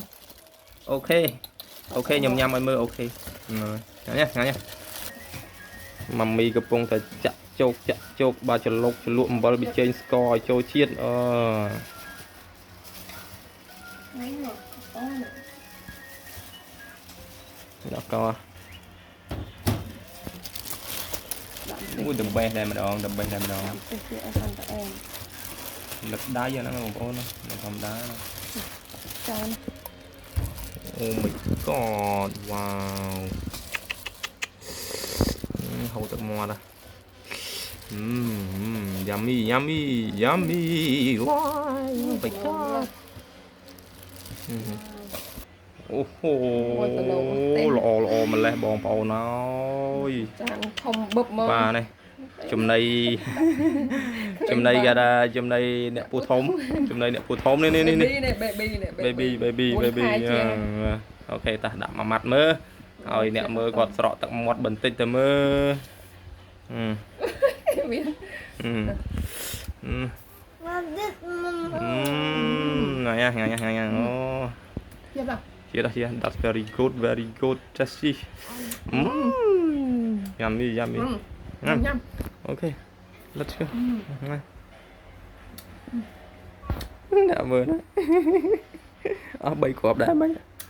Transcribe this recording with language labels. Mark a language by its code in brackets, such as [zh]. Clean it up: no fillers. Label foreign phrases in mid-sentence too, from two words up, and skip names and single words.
[km] ខ្ញុំញ៉ាំឲ្យមើលអូខេញ៉ាំម៉ាមីកំពុងតែចាក់ជោគបាទចលក់អំបិលប៊ីចេងស្ករឲ្យចូលជាតិដាក់កោមួយតំបេះតែម្ដងលឹកដៃហ្នឹងបងប្អូនមិនធម្មតា ចាន [en] Oh my god wow [km] ហូរទឹកមាត់ [en] yummy wow oh my god [km] អូហូល្អម្លេះបងប្អូនអើយ ចានធំបឹបមក បាទនេះចំណីគេថាចំណីអ្នកពូធំនេះ baby អូខេតាដាក់មួយម៉ាត់មើលឲ្យអ្នកមើលគាត់ស្រក់ទឹកមាត់បន្តិចទៅមើលញ៉ាំអូជា [en] that's very good tasty yummy [km] ញ៉ាំ [en] okay let's go [km] អ្នកមើលណាអស់3គ្រាប់ដែរមិញ មិញ